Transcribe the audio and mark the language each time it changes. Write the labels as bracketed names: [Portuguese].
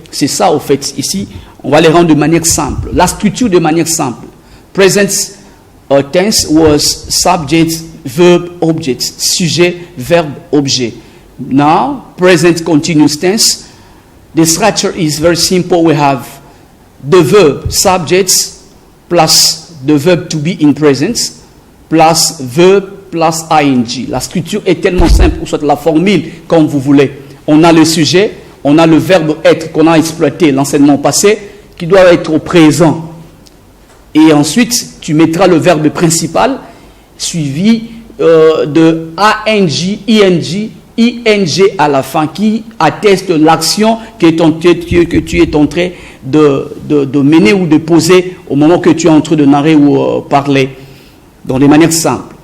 [French] C'est ça, au fait, ici, on va les rendre de manière simple. La structure de manière simple. [English] Present tense was subject, verb, object. [French] Sujet, verbe, objet. [English] Now, present continuous tense. The structure is very simple. We have the verb, subjects, plus the verb to be in presence, plus verb, plus ing. [French] La structure est tellement simple, ou soit la formule, comme vous voulez. On a le sujet, on a le verbe être qu'on a exploité l'enseignement passé, qui doit être au présent. Et ensuite, tu mettras le verbe principal, suivi de ing, ing à la fin, qui atteste l'action que tu es en train de mener ou de poser au moment que tu es en train de narrer ou parler. Dans des manières simples.